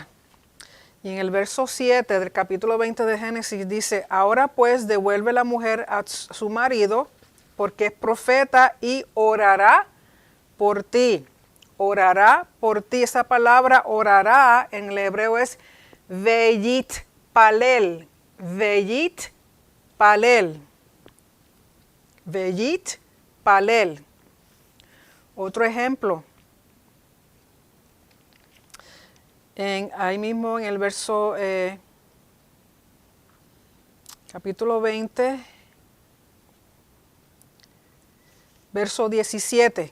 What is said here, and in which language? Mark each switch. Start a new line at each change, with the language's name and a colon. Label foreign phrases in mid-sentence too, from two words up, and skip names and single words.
Spanish: Y en el verso 7 del capítulo 20 de Génesis dice, ahora pues devuelve la mujer a su marido, porque es profeta y orará por ti. Orará por ti. Esa palabra orará en el hebreo es
Hebrew: ויתפלל. ויתפלל. ויתפלל.
Spanish: Otro ejemplo. Ahí mismo en el verso capítulo 20, verso 17.